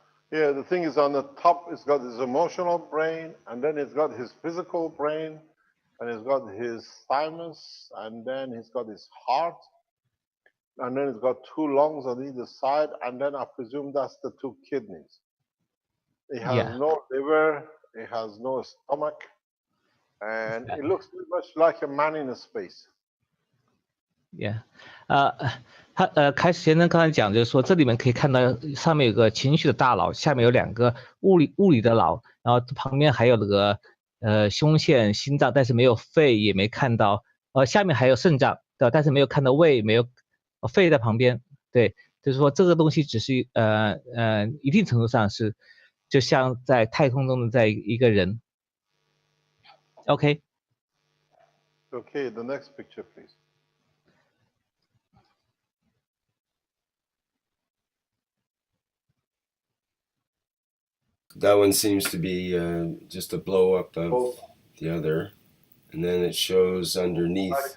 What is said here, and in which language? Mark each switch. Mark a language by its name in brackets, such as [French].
[English] Yeah, the thing is, on the top, it's got his emotional brain, and then it's got his physical brain, and it's got his thymus, and then he's got his heart, and then it's got two lungs on either side, and then I presume that's the two kidneys. It has no liver, it has no stomach, and it looks pretty much like a man in a space. [Chinese] Yeah，开始先生刚才讲就是说，这里面可以看到上面有个情绪的大脑，下面有两个物理的脑，然后旁边还有那个胸腺、心脏，但是没有肺，也没看到，下面还有肾脏，对吧？但是没有看到胃，没有肺在旁边，对，就是说这个东西只是一定程度上是就像在太空中的在一个人。 [English] OK。 Okay, the next picture, please. That one seems to be just a blow up of the other, and then it shows underneath.